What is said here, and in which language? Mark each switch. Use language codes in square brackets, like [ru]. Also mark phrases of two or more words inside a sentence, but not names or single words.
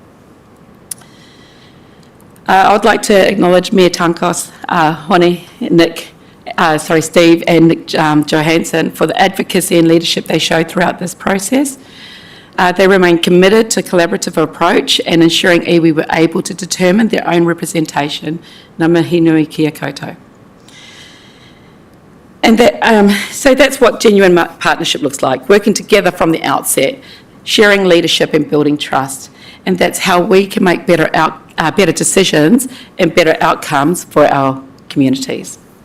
[en] I would like to acknowledge Mayor Tankos, Steve and Nick Johansson for the advocacy and leadership they showed throughout this process. They remain committed to a collaborative approach and ensuring iwi were able to determine their own representation. [mi] Ngā mihi nui kia koutou. [en] And so that's what genuine partnership looks like, working together from the outset, sharing leadership and building trust. And that's how we can make better decisions and better outcomes for our communities.